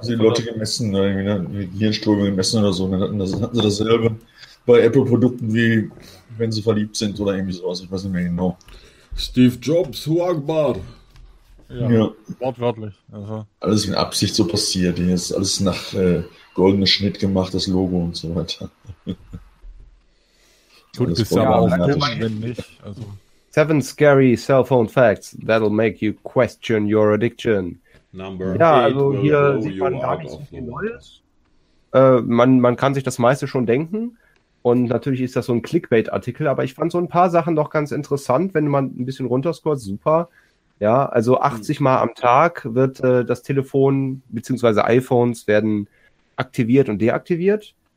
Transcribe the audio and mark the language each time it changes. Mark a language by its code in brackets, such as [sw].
[de] Die Leute gemessen, Hirnströme gemessen oder so, dann hatten sie dasselbe bei Apple-Produkten, wie wenn sie verliebt sind oder irgendwie sowas, ich weiß nicht mehr genau. Steve Jobs, Huagbar. Ja, wortwörtlich. Also. Alles mit Absicht so passiert. Hier ist alles nach goldenem Schnitt gemacht, das Logo und so weiter. Gut, bist du aber auch wenn nicht. Also. [en] 7 scary cell phone facts that'll make you question your addiction. Number [de] ja, eight also hier sieht man gar nicht so viel Neues. Man kann sich das meiste schon denken. Und natürlich ist das so ein Clickbait-Artikel, aber ich fand so ein paar Sachen doch ganz interessant, wenn man ein bisschen runterscrollt, super. Ja, also 80 Mal am Tag wird das Telefon, beziehungsweise iPhones werden aktiviert und deaktiviert.